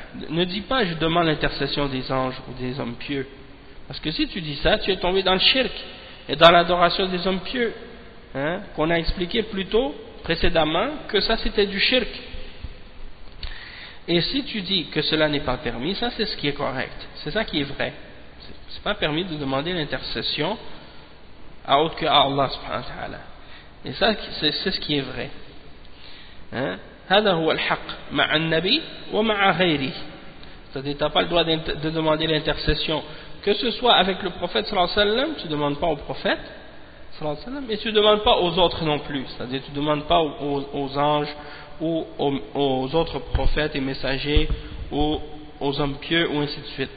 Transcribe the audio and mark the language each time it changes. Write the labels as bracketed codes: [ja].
[fr] ne dis pas je demande l'intercession des anges ou des hommes pieux, parce que si tu dis ça tu es tombé dans le shirk et dans l'adoration des hommes pieux, hein, qu'on a expliqué plus tôt précédemment que ça c'était du shirk. Et si tu dis que cela n'est pas permis, ça c'est ce qui est correct, c'est ça qui est vrai. C'est pas permis de demander l'intercession à autre que à Allah subhanahu wa ta'ala. Et ça c'est ce qui est vrai. [ar] هذا هو الحق مع النبي ومع غيره. [fr] C'est-à-dire tu n'as pas le droit de demander l'intercession, que ce soit avec le prophète sallallahu alayhi wa sallam, tu ne demandes pas au prophète sallallahu alayhi wa sallam, et tu ne demandes pas aux autres non plus, c'est-à-dire tu ne demandes pas aux anges ou aux autres prophètes et messagers ou aux hommes pieux ou ainsi de suite.